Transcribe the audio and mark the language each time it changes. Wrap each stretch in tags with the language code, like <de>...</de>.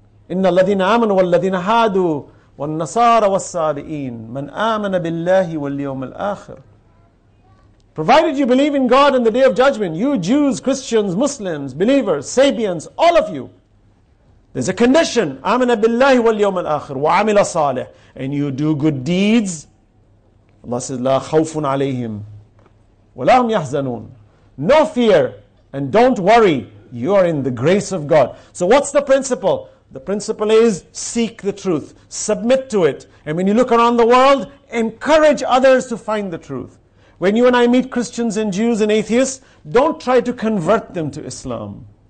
<ar>إِنَّ الَّذِينَ آمَنُوا وَالَّذِينَ هَادُوا وَالنَّصَارَ وَالصَّابِئِينَ مَنْ آمَنَ بِاللَّهِ وَالْيَوْمِ الْآخِرِ.</ar> <en>Provided you believe in God and the Day of Judgment, you Jews, Christians, Muslims, believers, Sabians, all of you, there's a condition.</en> <ar>آمَنَ بِاللَّهِ وَالْيَوْمِ الْآخِرِ وَعَمِلَ صَالِحًا.</ar> <en>And you do good deeds. Allah says,</en> <ar>لَا خَوْفٌ عَلَيْهِمْ وَلَا هُمْ يَحْزَنُونَ.</ar> <en>No fear and don't worry. You are in the grace of God. So what's the principle? The principle is seek the truth. Submit to it. And when you look around the world, encourage others to find the truth. When you and I meet Christians and Jews and atheists, don't try to convert them to Islam.</en>